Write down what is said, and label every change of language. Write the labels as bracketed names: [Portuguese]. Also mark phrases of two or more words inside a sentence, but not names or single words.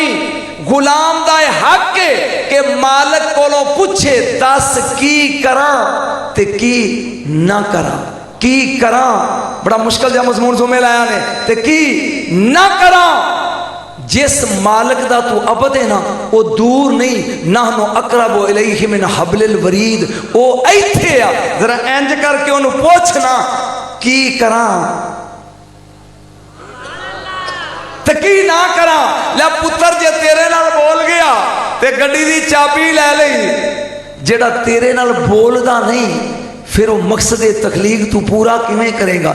[Punjabi] غلام دا حق ہے کہ مالک کولوں پچھے دس کی کراں تے کی نہ کراں. کی کراں بڑا مشکل جیہا مضمون جمعے لایا نے تے کی نہ کراں. جس مالک دا توں عبد ہے نا او دور نہیں, [Arabic] نحن أقرب إليه من حبل الوريد. [Punjabi] او ایتھے آ، ذرا انج کر کے انہیں پچھنا کی کراں تے کی نہ کراں. لے پتر جے تیرے نال بول گیا تے گڈی دی چابی لے لئی. جیہڑا تیرے نال بولدا نہیں پھر او مقصد تخلیق توں پورا کیویں کرے گا?